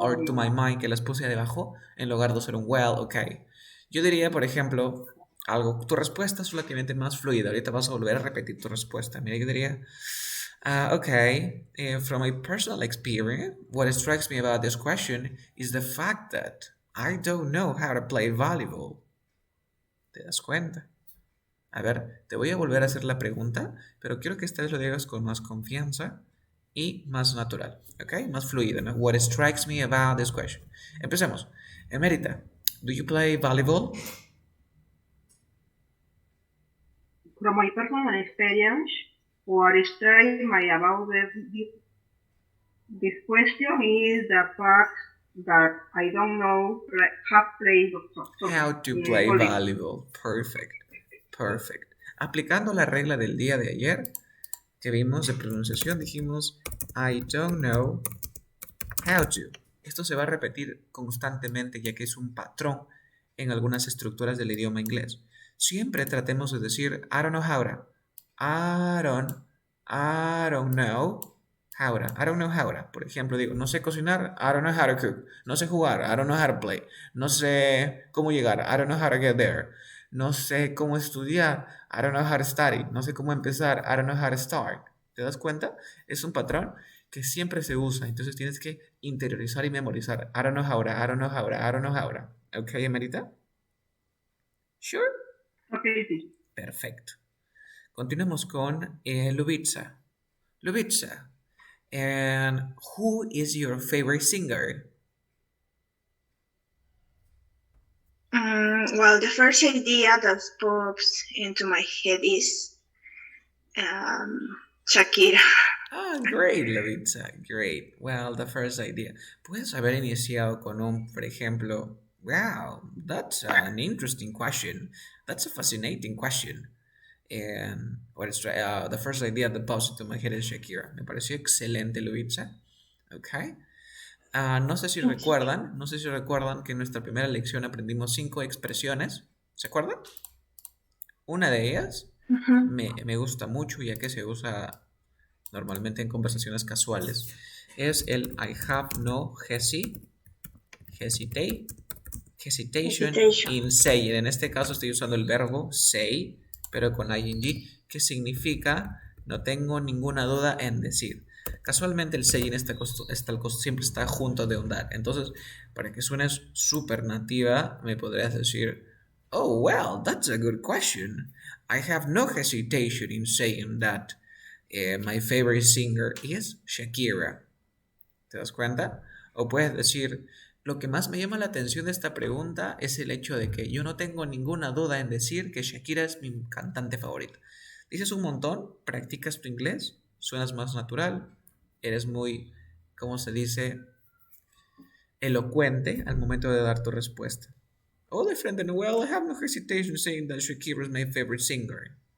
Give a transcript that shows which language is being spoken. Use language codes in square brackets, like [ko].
[en] or to my mind, [es] que las puse debajo, en lugar de usar un well, ok. Yo diría, por ejemplo, algo, tu respuesta es relativamente más fluida. Ahorita vas a volver a repetir tu respuesta. Mira, yo diría, [en] okay, from my personal experience, what strikes me about this question is the fact that I don't know how to play volleyball. [es] ¿Te das cuenta? A ver, te voy a volver a hacer la pregunta, pero quiero que esta vez lo digas con más confianza y más natural, ¿ok? Más fluido, ¿no? [en] What strikes me about this question. [es] Empecemos. [en] Emerita, do you play volleyball? from my personal experience, what strikes me about this question is the fact that I don't know have played How to play volleyball. volleyball. Perfect. Perfect. [es] Aplicando la regla del día de ayer que vimos de pronunciación, dijimos [en] I don't know how to. [es] Esto se va a repetir constantemente ya que es un patrón en algunas estructuras del idioma inglés. Siempre tratemos de decir [en] I don't know how to. I don't know how to. I don't know how to. [es] Por ejemplo, digo, no sé cocinar, [en] I don't know how to cook. [es] No sé jugar, [en] I don't know how to play. [es] No sé cómo llegar, [en] I don't know how to get there. [es] No sé cómo estudiar, [en] I don't know how to study. [es] No sé cómo empezar, [en] I don't know how to start. [es] ¿Te das cuenta? Es un patrón que siempre se usa. Entonces tienes que interiorizar y memorizar. [en] I don't know how to, I don't know how to, I don't know how to. ¿Ok, Emerita? Sure. Okay, teacher. [es] Perfecto. Continuamos con Lubitsa. [en] Lubitsa, and who is your favorite singer? Well, the first idea that pops into my head is Shakira. Ah, great, Lubitsa, great. Well, the first idea. [es] Puedes haber iniciado con un, por ejemplo, [en] wow, that's an interesting question. That's a fascinating question. And the first idea that pops into my head is Shakira. [es] Me pareció excelente, Lubitsa. Ok. No sé si recuerdan que en nuestra primera lección aprendimos 5 expresiones. ¿Se acuerdan? Una de ellas Mhm. me gusta mucho ya que se usa normalmente en conversaciones casuales. Es el [en] I have no hesitate, hesitation Hesitation. in saying. [es] En este caso estoy usando el verbo say, pero con ing, que significa no tengo ninguna duda en decir. Casualmente el saying siempre está junto de un that. Entonces, para que suenes súper nativa, me podrías decir, [en] oh, well, that's a good question. I have no hesitation in saying that my favorite singer is Shakira. [es] ¿Te das cuenta? O puedes decir, lo que más me llama la atención de esta pregunta es el hecho de que yo no tengo ninguna duda en decir que Shakira es mi cantante favorita. Dices un montón, practicas tu inglés, suenas más natural, eres muy, ¿cómo se dice? Elocuente al momento de dar tu respuesta. [en] Oh, the friend and well, I have no hesitation saying that Shakira is my favorite singer.